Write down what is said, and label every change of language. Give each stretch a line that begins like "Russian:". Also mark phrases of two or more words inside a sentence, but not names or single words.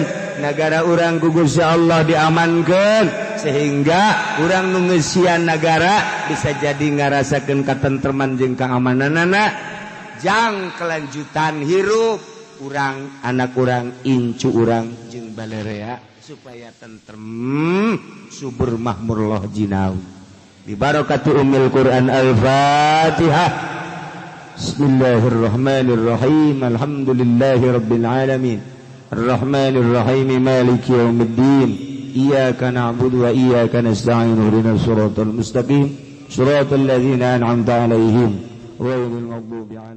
Sundanese: Negara urang ku Gusti Allah diamankeun sehingga urang nu ngeusian negara bisa jadi ngarasakeun katentreman jeung keamananana jang kelanjutan hirup urang anak urang incu urang jeung balarea supaya tentrem subur makmur loh jinawi
Arabic: ببركة أم القرآن الفاتحة. بسم الله الرحمن الرحيم. الحمد لله رب العالمين. الرحمن الرحيم مالك يوم الدين. إياك نعبد وإياك نستعين. اهدنا الصراط المستقيم. صراط الذين أنعمت عليهم غير المغضوب عليهم